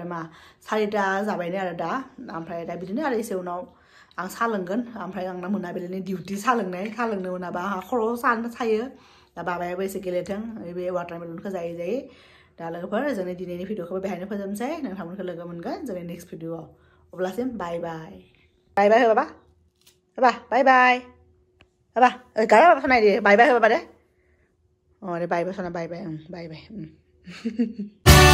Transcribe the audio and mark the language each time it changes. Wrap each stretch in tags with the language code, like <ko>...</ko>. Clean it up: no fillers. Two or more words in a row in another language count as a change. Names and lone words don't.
<brx>मा 4टा जाबायनो आरो दा ओमफ्राय दा बिदिनो आरो एसे उनाव आं साहा लोंगोन ओमफ्राय आंना मोनाबिलिनि डिउटि साहा लोंनो मोनाबा आंहा खर' सायो दा बाबायाबो एसे गेलेथों बे वाटारमेलनखौ जायै दा लोगोफोर जोंनि दिनैनि भिडिअखौबो बेहायनो फोजोबनोसै नोंथांमोनखौ लोगो मोनगोन जोंनि नेक्स्ट भिडिअआव अब्लासिम बाय हो बाबा बाय बाबा गारा बाबा सनाय दे बाय हो बाबा दे अरे बाय सना बाय</brx>